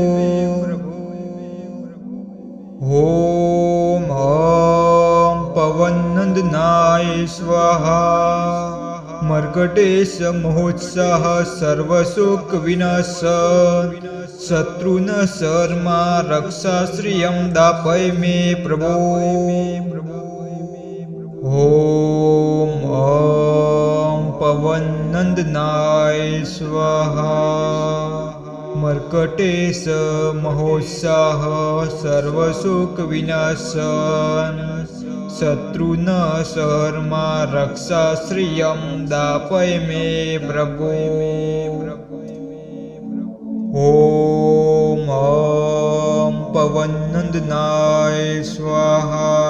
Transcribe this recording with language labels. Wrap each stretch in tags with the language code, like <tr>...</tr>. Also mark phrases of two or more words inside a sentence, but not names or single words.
<sa>ઓમ અહં પવનંદનાય સ્વાહા મર્કટેશ મહોત્સાહ સર્વશોક વિનાશન શત્રુન સર્મા રક્ષાશ્રિયમ દાપય મે પ્રભો ઓમ અહં પવનંદનાય સ્વાહા मर्कटेश महोत्साह सर्वसुखविनाशन शत्रुन शर्मा रक्षा श्रियं दापय मे प्रभो। ओम पवनंदनाय स्वाहा।</sa>